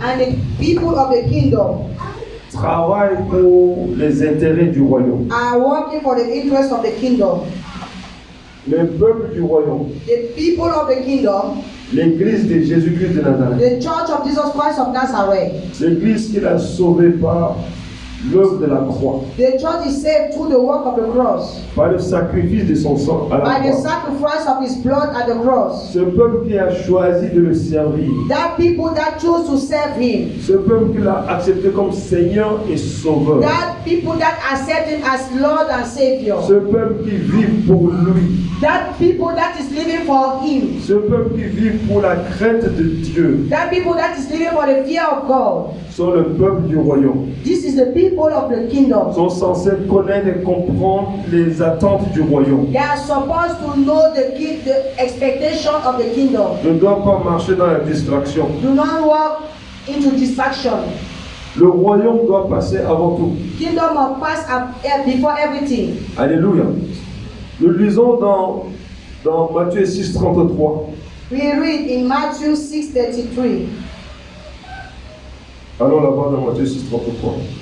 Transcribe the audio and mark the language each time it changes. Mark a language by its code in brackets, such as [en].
[en] And the people of the kingdom [fr] travaille pour les intérêts du royaume. [en] are working for the interest of the kingdom. [fr] Le peuple du royaume, [en] The people of the kingdom, [fr] l'église de Jésus-Christ de Nazareth, [en] the church of Jesus Christ of Nazareth, [fr] l'église qu'il a sauvée par l'œuvre de la croix, [en] the church is saved through the work of the cross, [fr] par le sacrifice de son sang à la croix. [en] sacrifice of his blood at the cross. [fr] Ce peuple qui a choisi de le servir, [en] That people that choose to serve him, [fr] ce peuple qu'il a accepté comme Seigneur et Sauveur, [en] that people that accept him as Lord and Savior, [fr] ce peuple qui vit pour lui, [en] that people that is living for him, [fr] ce peuple qui vit pour la crainte de Dieu, [en] that people that is living for the fear of God. [fr] sont le peuple du royaume. [en] This is the people of the kingdom. [fr] Sont censés connaître et comprendre les attentes du royaume. [en] They are supposed to know the expectation of the kingdom. [fr] Ne doit pas marcher dans la distraction. [en] Do not walk into distraction. [fr] Le royaume doit passer avant tout. [en] Kingdom must pass before everything. [fr] Alléluia. Nous lisons dans Matthieu 6, 33. [en] We read in Matthew 6:33. [fr] Allons là-bas dans Matthieu 6, 33.